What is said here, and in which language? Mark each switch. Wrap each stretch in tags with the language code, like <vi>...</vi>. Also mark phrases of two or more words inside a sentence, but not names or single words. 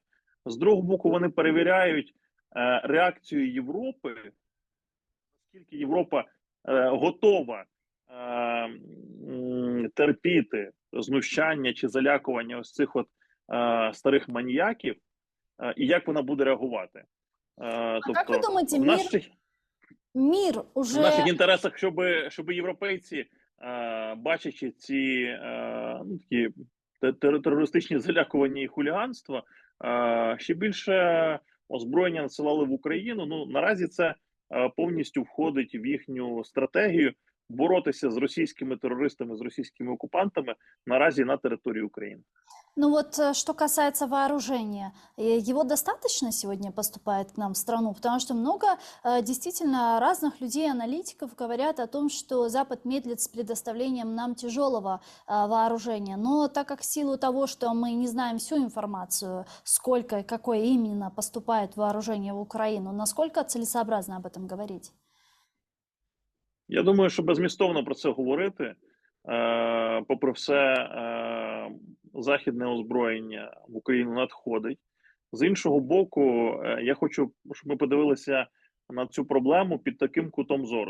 <uk>З другого боку, вони перевіряють реакцію Європи, наскільки Європа готова терпіти знущання чи залякування ось цих от старих маніяків, і як вона буде реагувати.</uk> <ru>Как вы думаете, в мир в уже...</ru> <uk>наших інтересах, щоб європейці, бачачи ці такі терористичні залякування і хуліганства, ще більше озброєння надсилали в Україну. Ну, наразі це повністю входить в їхню стратегію боротися з російськими терористами, з російськими окупантами наразі на території України.</uk> <ru>Ну вот, что касается вооружения, его достаточно сегодня поступает к нам в страну? Потому что много действительно разных людей, аналитиков говорят о том, что Запад медлит с предоставлением нам тяжелого вооружения. Но так как в силу того, что мы не знаем всю информацию, сколько и какое именно поступает вооружение в Украину, насколько целесообразно об этом говорить?</ru> <uk>Я думаю, що беззмістовно про це говорити. Попри все, західне озброєння в Україну надходить. З іншого боку, я хочу, щоб ми подивилися на цю проблему під таким кутом зору.</uk>